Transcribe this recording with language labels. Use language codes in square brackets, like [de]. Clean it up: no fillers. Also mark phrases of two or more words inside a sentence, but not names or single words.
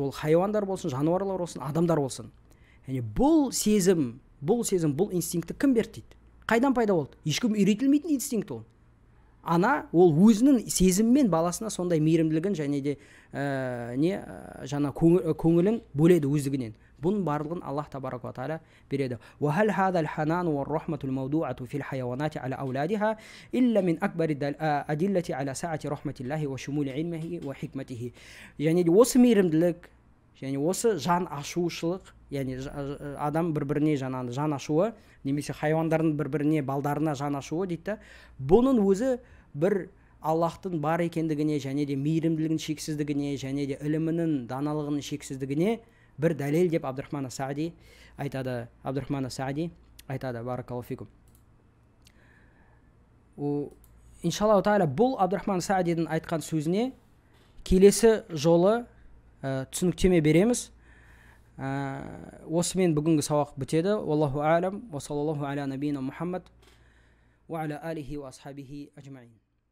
[kk] Ол хайуандар болсын, жануарлар болсын, адамдар болсын. Яғни бұл сезім, бұл инстинкті кім берді дейді? Қайдан пайда болды? Ешкім үйретілмейтін инстинкт ол. Ана ол өзінің сезіммен баласына сондай мейірімділігін және де жаңа көңілін бөледі өздігінен. Бұның барлығын Аллах [ar] تبارك وتعالى [kk] береді. [ar] وهل هذا الحنان والرحمة الموضوعة في الحيوانات على أولادها إلا من أكبر الأدلة على سعة رحمة الله وشمول علمه وحكمته. [kk] Яғни осы мейірімділік, және осы жан ашушылық, яғни адам бір-біріне жан ашуы, немесе хайуандардың бір-біріне, балдарына жан ашуы дейді. Бұның өзі бір Аллахтың бар екендігіне, және де мейірімділігінің шексіздігіне, және де ілімінің, даналығының шексіздігіне бір дәлел деп Абдурахман ас-Саади айтады. [ar] بارك الله فيكم. إن شاء الله تعالى [kk] бұл Абдурахман ас-Саадидің айтқан сөзіне келесі жолы түсініктеме береміз. Осымен бүгінгі сабақ бітеді. [ar] الله أعلم وصلى الله على نبينا محمد وعلى آله وأصحابه أجمعين.